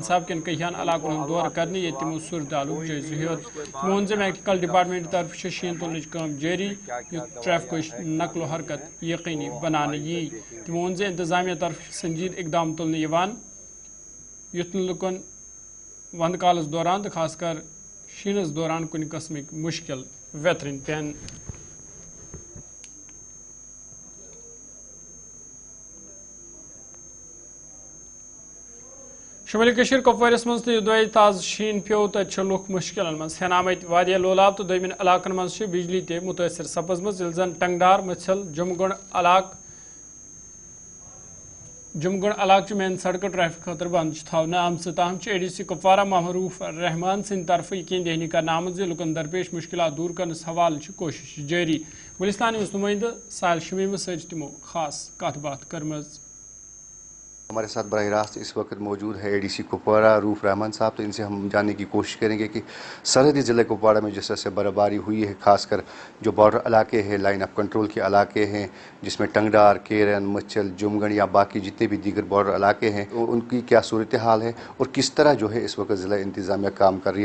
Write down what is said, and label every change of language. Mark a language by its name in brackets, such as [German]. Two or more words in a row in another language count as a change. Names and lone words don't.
[Kashmiri] صاحب کن کہیان علاقن ہند دور کرنے یہ تمو صورت حالک جائزہ ہیوت تمو وون محکمہ ڈپارٹمنٹ طرف شین تلنچ کام جاری یت ٹریفکچ نقل و حرکت یقینی بنانے یی تمو وون انتظامیہ طرف سنجید اقدام تلنے یوان یت لکن وند کالس دوران تو خاص کر شینس دوران کن قسمک مشکل ویترن پین شمالی کشیر کپوارس مز تہ تاز شین پیو تت لوک مشکل مز ہین آمت واریاہ لولاب تو دمن علاقن مز بجلی تہ متاثر سپزمز یل زن ٹنگڈار مچھل جمگڑ علاقہ مین سڑک ٹریفک خاطر بند تھونہ آمت تاہم ADC کپوارہ معروف رحمان سند طرف یقین دہانی کرنا آمت لکن درپیش مشکلات دور کرنس حوالہ کوشش جاری گلستانی نمائندہ ساحل شمیم ست تمو خاص کت بات کرمز. [Urdu] ہمارے ساتھ براہ راست اس وقت موجود ہے ADC کپوارہ روف رحمان صاحب. تو ان سے ہم جاننے کی کوشش کریں گے کہ سرحدی ضلع کپواڑہ میں جس طرح سے برف باری ہوئی ہے، خاص کر جو بارڈر علاقے ہیں، لائن آف کنٹرول کے علاقے ہیں، جس میں ٹنگڈار، کیرن، مچھل، جمگڑ یا باقی جتنے بھی دیگر بارڈر علاقے ہیں، ان کی کیا صورتحال ہے اور کس طرح جو ہے اس وقت ضلع انتظامیہ کام کر رہی ہے.